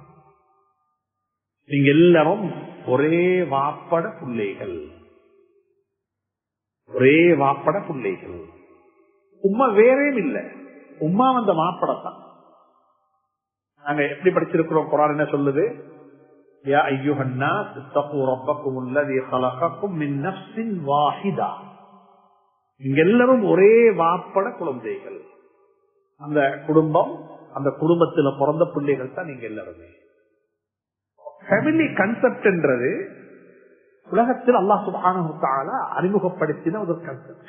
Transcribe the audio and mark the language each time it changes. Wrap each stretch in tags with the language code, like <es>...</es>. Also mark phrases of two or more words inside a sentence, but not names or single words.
<ta>நீங்க எல்லாரும் ஒரே வாப்பட பிள்ளைகள், ஒரே வாப்பட பிள்ளைகள். உம்மா வேறேயும் இல்லை, உம்மா வந்த மாப்படத்தான். நாங்க எப்படி படிச்சிருக்கிறோம்? குர்ஆன் என்ன சொல்லுது?</ta> <ar>يا أيها الناس اتقوا ربكم الذي خلقكم من نفس واحدة.</ar> <ta>நீங்க எல்லாரும் ஒரே வாப்பட குழந்தைகள். அந்த குடும்பம், அந்த குடும்பத்தில் பிறந்த பிள்ளைகள் தான் நீங்க எல்லாருமே.</ta> <en>family concept</en> <ta>என்றது உலகத்தில்</ta> <ar>الله سبحانه وتعالى</ar> <ta>அறிமுகப்படுத்தின ஒரு கன்செப்ட்.</ta>